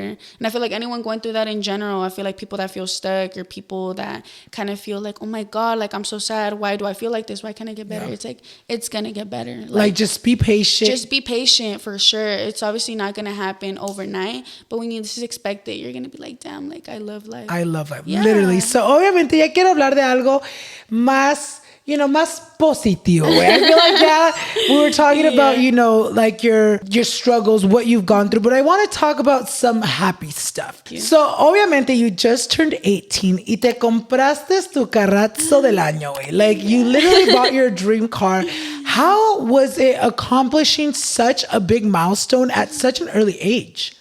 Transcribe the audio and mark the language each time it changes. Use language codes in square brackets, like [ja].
[en] And I feel like anyone going through that in general, I feel like people that feel stuck or people that kind of feel like, oh my God, like I'm so sad. Why do I feel like this? Why can't I get better? It's like, it's gonna get better. Like just be patient. Just be patient, for sure. It's obviously not gonna happen overnight, but when you just expect it, you're gonna be like, damn, like I love life. I love life, literally. [es] So obviamente ya quiero hablar de algo más, [en] you know, [es] más positivo. [en] I feel like we were talking about, you know, like your struggles, what you've gone through, but I want to talk about some happy stuff. [es] So obviamente [en] you just turned 18 [es] y te compraste tu carrazo del año, güey. [en] Like you literally bought your dream car. How was it accomplishing such a big milestone at such an early age?